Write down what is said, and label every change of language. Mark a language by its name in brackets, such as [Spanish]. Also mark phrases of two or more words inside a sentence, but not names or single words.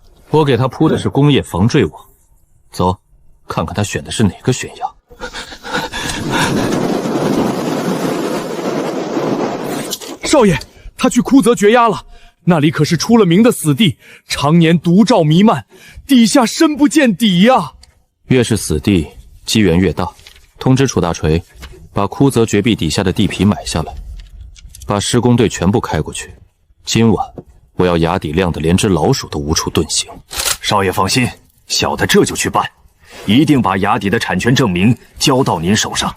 [Chinese] 我給他鋪的是工業防墜網。走，看看他選的是哪個懸崖。少爺，他去枯澤絕崖了，那裡可是出了名的死地，常年毒瘴彌漫，底下深不見底呀。越是死地，機緣越大。通知楚大錘，把枯澤絕壁底下的地皮買下來，把施工隊全部開過去。今晚我要崖底亮得連隻老鼠都無處遁形。少爺放心，小的這就去辦，一定把崖底的產權證明交到您手上。